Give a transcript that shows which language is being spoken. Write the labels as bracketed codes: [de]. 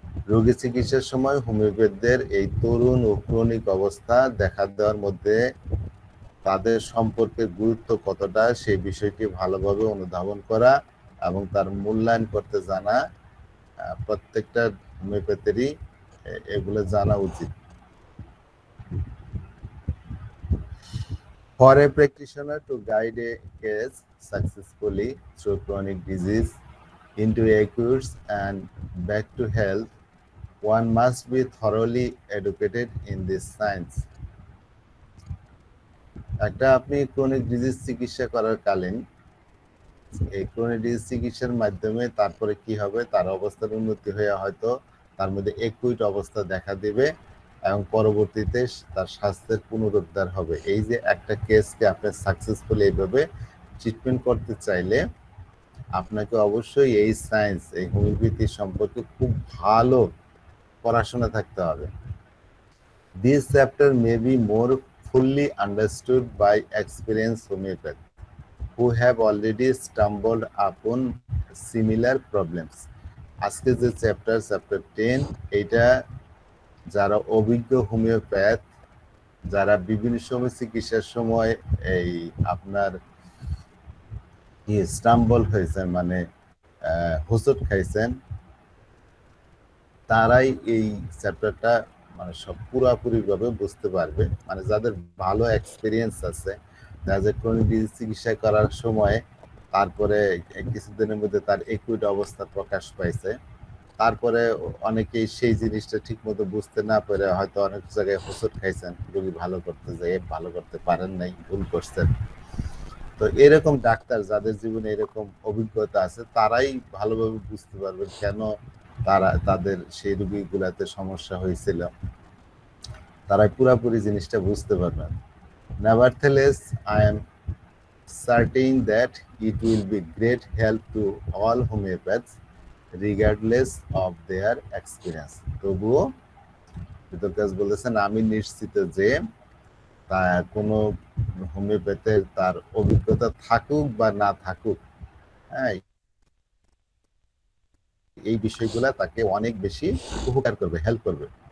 [bn] রোগী চিকিৎসার সময় হোমিওপ্যাথদের এই তরুণ ও ক্রনিক অবস্থা দেখা দেওয়ার মধ্যে তাদের সম্পর্কের গুরুত্ব কতটা, সেই বিষয়টি ভালোভাবে অনুধাবন করা এবং তার মূল্যায়ন করতে জানা প্রত্যেকটা হোমিওপ্যাথেরই এগুলো জানা উচিত। [en] For a practitioner to guide a case successfully through chronic disease into acute and back to health, one must be thoroughly educated in this science. [bn] একটা আপনি ক্রনিক ডিজিজ চিকিৎসা করার কালীন এই ক্রনিক ডিজিজ চিকিৎসার মাধ্যমে তারপরে কি হবে, তার অবস্থার উন্নতি হয়ে হয়তো তার মধ্যে একুইট অবস্থা দেখা দেবে এবং পরবর্তীতে তার স্বাস্থ্যের পুনরুদ্ধার হবে। এই যে একটা কেসকে আপনি সাকসেসফুলি এইভাবে ট্রিটমেন্ট করতে চাইলে আপনাকে অবশ্যই এই সায়েন্স, এই হোমিওপ্যাথি সম্পর্কে খুব ভালো পড়াশোনা থাকতে হবে। [en] This chapter may be more fully understood by experienced homeopaths who have already stumbled upon similar problems. [bn] আজকে যে চ্যাপ্টার 10, এটা যারা অভিজ্ঞ হোমিওপ্যাথ, যারা বিভিন্ন সময় চিকিৎসার সময় এই আপনার স্টাম্বল হয়েছেন মানে হোঁচট খাইছেন, তারাই এই চ্যাপ্টারটা মানে সব পুরাপুরিভাবে বুঝতে পারবে। মানে যাদের ভালো এক্সপিরিয়েন্স আছে, যাদের ক্রনিক ডিজিজ চিকিৎসা করার সময় তারপরে কিছুদিনের মধ্যে তার একুইট অবস্থা প্রকাশ পাইছে, তারপরে অনেকেই সেই জিনিসটা ঠিক মতো বুঝতে না পারে হয়তো অনেক জায়গায় হোঁচট খাইছেন, রোগী ভালো করতে যেয়ে ভালো করতে পারেন নাই, ভুল করছেন। তো এরকম ডাক্তার যাদের জীবনে এরকম অভিজ্ঞতা আছে তারাই ভালোভাবে বুঝতে পারবেন কেন তাদের সেই রোগীগুলাতে সমস্যা হয়েছিল, তারাই পুরাপুরি জিনিসটা বুঝতে পারবেন। [en] Nevertheless, I am certain that it will be great help to all homeopaths regardless of their experience. [bn] তবুও বিতর্কাস বলেছেন, আমি নিশ্চিত যে কোনো হোমিওপ্যাথের তার অভিজ্ঞতা থাকুক বা না থাকুক, হ্যাঁ, এই বিষয়গুলা তাকে অনেক বেশি উপকার করবে, হেল্প করবে।